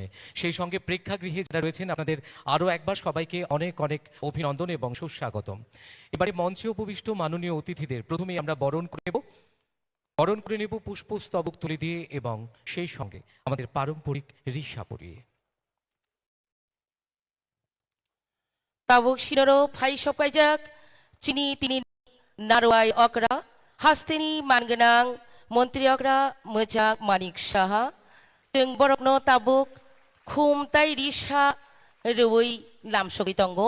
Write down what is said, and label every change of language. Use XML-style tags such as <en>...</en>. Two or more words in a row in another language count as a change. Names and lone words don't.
<bn>সেই সঙ্গে প্রেক্ষাগৃহে যারা রয়েছেন আপনাদের আরও একবার সবাইকে অনেক অনেক অভিনন্দন এবং সুস্বাগতম। এবারে মঞ্চে উপবিষ্ট মাননীয় অতিথিদের প্রথমেই আমরা বরণ করে নেব পুষ্পস্তবক তুলে দিয়ে এবং সেই সঙ্গে আমাদের পারম্পরিক রিসা পরিয়ে।</bn> <trp>Tabuk sinoro phai sopkaijak chini tini narwai okra hastini mangenang Menteri Okra Mojak Manik Saha teng borokno tabuk khum tai risa rui lamsogi tongo</trp>